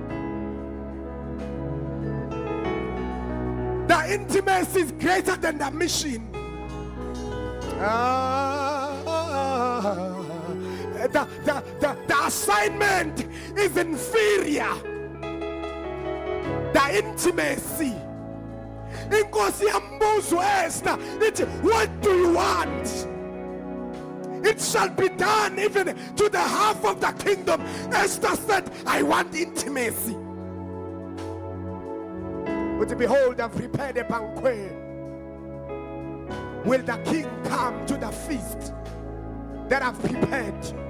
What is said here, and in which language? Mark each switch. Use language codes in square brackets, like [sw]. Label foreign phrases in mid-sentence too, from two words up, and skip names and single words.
[en] The intimacy is greater than the mission. The assignment is inferior. The intimacy. [ss] Inkosi yambuzo Esther, [en] what do you want? It shall be done even to the half of the kingdom. Esther said, I want intimacy. But behold, I've prepared a banquet. Will the king come to the feast that I've prepared?